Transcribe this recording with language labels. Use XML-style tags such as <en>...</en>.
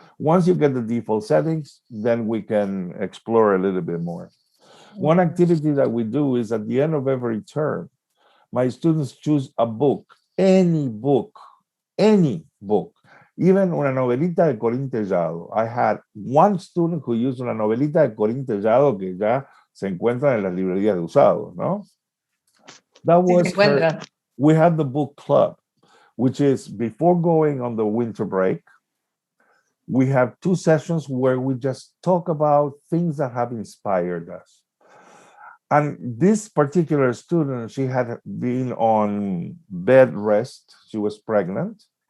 <en>Once you get the default settings, then we can explore a little bit more. One activity that we do is at the end of every term, my students choose a book, any book, even</en> <es>una novelita de Corín Tellado.</es> <en>I had one student who used</en> <es>una novelita de Corín Tellado que ya se encuentra en las librerías de usados, ¿no?</es> <en>That was her. We had the book club, which is before going on the winter break. We have 2 sessions where we just talk about things that have inspired us. And this particular student, she had been on bed rest. She was pregnant.</en>